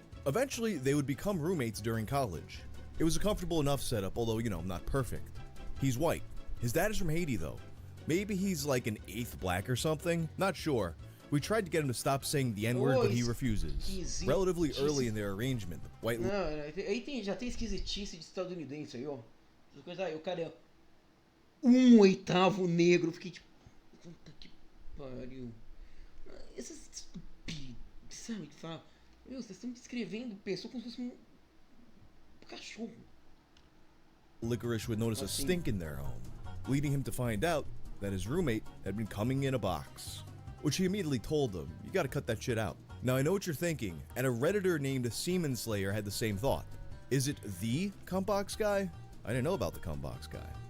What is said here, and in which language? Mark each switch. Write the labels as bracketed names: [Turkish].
[English] Eventually, they would become roommates during college. It was a comfortable enough setup, although, not perfect. He's white. His dad is from Haiti, though. Maybe he's like an eighth black or something? Not sure. We tried to get him to stop saying the N-word, but he refuses. Relatively early in their arrangement, White... [Portuguese] Não, aí já tem esquisitice de estadunidense aí, ó. Essa coisa aí, o cara é 1/8 negro. Fiquei tipo, puta que pariu. Essas estupidez, sabe? Que fala, meu, vocês estão descrevendo pessoa como se fosse um cachorro. [English] Licorice would notice a stink in their home, leading him to find out that his roommate had been coming in a box. Which he immediately told them, you gotta cut that shit out. Now I know what you're thinking, and a Redditor named Seaman Slayer had the same thought. Is it the Cumbox guy? I didn't know about the Cumbox guy.